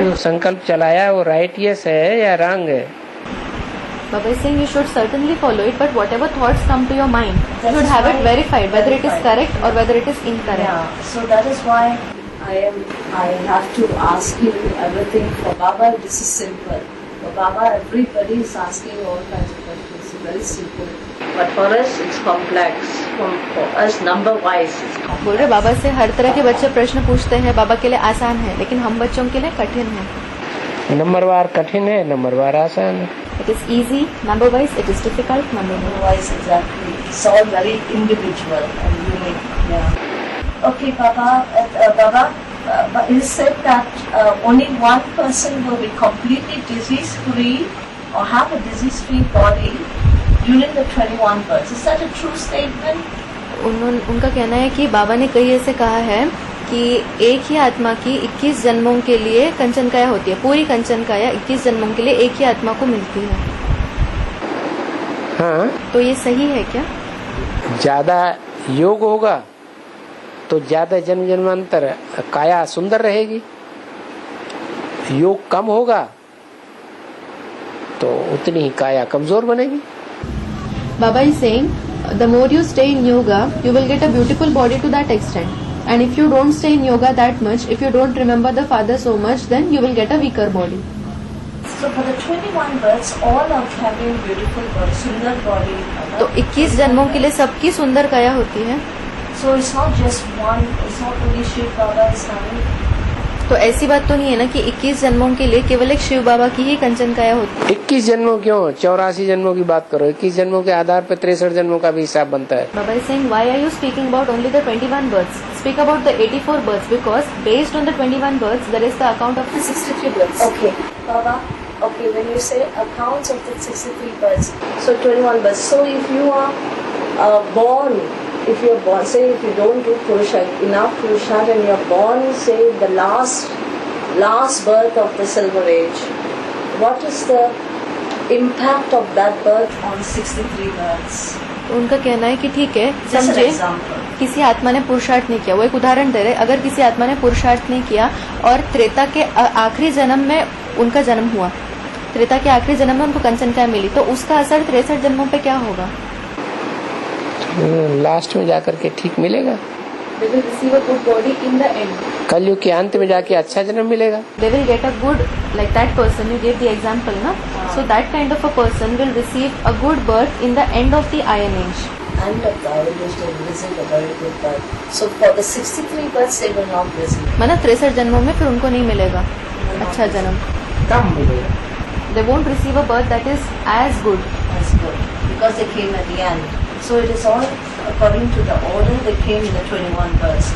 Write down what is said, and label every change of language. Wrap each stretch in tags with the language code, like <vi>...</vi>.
<hi>जो संकल्प चलाया वो राइट यस है या रॉन्ग है?</hi> <en>Baba is saying you should certainly follow it, but whatever thoughts come to your mind, you That should is have it why- verified, whether it is verified. correct or whether it is incorrect. Yeah, so that is why I have to ask you everything. For Baba, this is simple. For Baba, everybody is asking all kinds of questions. It's very simple. But for us, it's complex. For us, number-wise, it's complex.</en> <hi>बोल रहे बाबा से हर तरह के बच्चे प्रश्न पूछते हैं, बाबा के लिए आसान है, लेकिन हम बच्चों के लिए कठिन है. नंबरवार कठिन है, नंबरवार आसान है.</hi> <en>It is easy, number wise it is difficult, number wise. Number-wise, exactly. It's all very individual and unique. Yeah. Okay, Baba. But it is said that only one person will be completely disease-free or have a disease-free body during the 21 births. Is that a true statement?</en> <hi>उनका कहना है कि बाबा ने कई ऐसे कहा है कि एक ही आत्मा की 21 जन्मों के लिए कंचन काया होती है. पूरी कंचन काया 21 जन्मों के लिए एक ही आत्मा को मिलती है. हाँ, तो ये सही है क्या? ज्यादा योग होगा तो ज्यादा जन्म जन्मांतर काया सुंदर रहेगी. योग कम होगा तो उतनी ही काया कमजोर बनेगी.</hi> <en>Baba is saying, the more you stay in yoga, you will get a beautiful body to that extent. And if you don't stay in yoga that much, if you don't remember the Father so much, then you will get a weaker body. So for the 21 births, all are having beautiful body, sundar body.</en> <hi>तो 21 जन्मों के लिए सबकी सुंदर काया होती है.</hi> <en>So it's not just one, it's not only Shiv Baba is having.</en> <hi>तो ऐसी बात तो नहीं है ना कि 21 जन्मों के लिए केवल एक शिव बाबा की ही कंचन काया होती है. 21 जन्मों क्यों, 84 जन्मों की बात करो. 21 जन्मों के आधार पर 63 जन्मों का भी हिसाब बनता है.</hi> <en>Baba is saying, why are you speaking about only the 21 births? Speak about the 84 births, because based on the 21 births, there is the account of the 63 births. Okay, Baba. Okay, when you say accounts of the 63 births, so 21 births. So if you are born, say if you don't do Purusharth, enough Purusharth, and you're born, say the last birth of the Silver Age, what is the impact of that birth on 63 births?</en> <hi>उनका कहना है कि ठीक है,</hi> <en>Just an</en> <hi>समझे</hi> <en>example.</en> <hi>किसी आत्मा ने पुरुषार्थ नहीं किया. वो एक उदाहरण दे रहे. अगर किसी आत्मा ने पुरुषार्थ नहीं किया और त्रेता के आखिरी जन्म में उनका जन्म हुआ, त्रेता के आखिरी जन्म में उनको कंचन काया मिली, तो उसका असर 63 जन्मों पे क्या होगा? लास्ट में जाकर के ठीक मिलेगा.</hi> <en>They will receive a good body in the end.</en> <hi>कलयुग के अंत में जाके अच्छा जन्म मिलेगा.</hi> <en>They will get a good, like that person you gave the example, na? So that kind of a person will receive a good birth in the end of the Iron Age. And of the Iron Age, they will receive a very good birth. So for the 63 births, they will not receive.</en> <hi>मतलब 63 जन्मों में फिर उनको नहीं मिलेगा अच्छा जन्म. कम मिलेगा.</hi> <en>They won't receive a birth that is as good. That's good. Because they came at the end. So it is all according to the order they came in the 21 births.</en>